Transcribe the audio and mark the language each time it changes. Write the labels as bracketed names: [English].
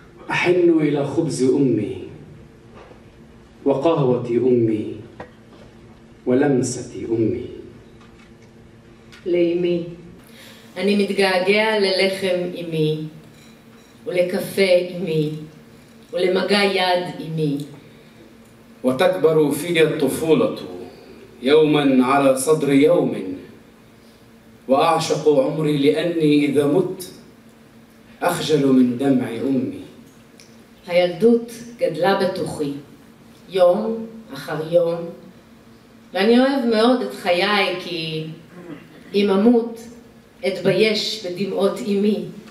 [Arabic] أحن إلى خبز أمي وقهوة أمي [Hebrew] ולמסתי אמי. לאמי. אני מתגעגע ללחם אמי, ולקפה אמי, ולמגע יד אמי. [Arabic] وتكبر في الطفولة يوما على صدر يوم وأعشق عمري لأني إذا مت أخجل من دمع أمي. [Hebrew] הילדות גדלה בתוכי, יום אחר יום, ואני אוהב מאוד את חיי כי אם אמות אתבייש בדמעות אמי.